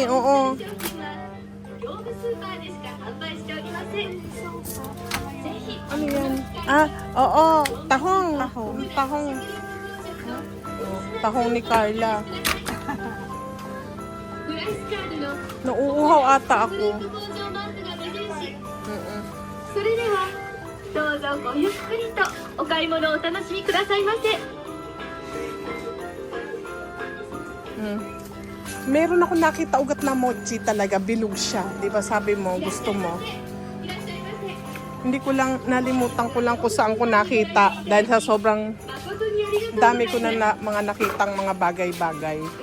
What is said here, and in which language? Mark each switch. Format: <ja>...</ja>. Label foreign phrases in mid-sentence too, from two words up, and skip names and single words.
<tl>Oo. Ano yan? Ah, oo. Tahong. Tahong. Tahong ni Carla. Nauuhaw ata ako.</tl> <ja>それではどうぞごゆっくりとお買い物をお楽しみくださいませ。</ja> <tl>Meron ako nakita ugat na mochi talaga. Bilog siya. Di ba sabi mo, gusto mo? Hindi ko lang, nalimutan ko lang kung saan ko nakita. Dahil sa sobrang dami ko na, mga nakitang mga bagay-bagay.</tl>